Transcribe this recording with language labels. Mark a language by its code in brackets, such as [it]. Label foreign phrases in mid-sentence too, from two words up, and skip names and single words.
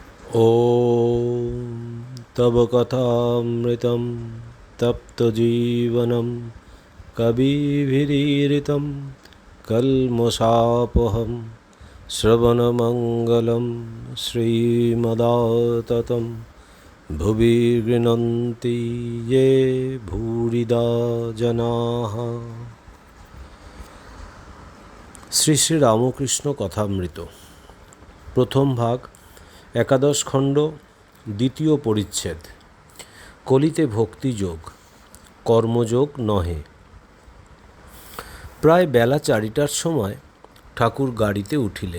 [sa] ॐ तव कथामृतं तप्तजीवनं कविभिरीरितं कल्मषापहं श्रवणमङ्गलं श्रीमदाततं भुवि गृह्णन्ति ये भूरिदा जनाः। [bn] শ্রী শ্রী রামকৃষ্ণ কথামৃত প্রথম ভাগ, একাদশ খণ্ড, দ্বিতীয় পরিচ্ছেদ। কলিতে ভক্তিযোগ, কর্মযোগ নহে। প্রায় বেলা 4টার সময় ঠাকুর গাড়িতে উঠিলেন।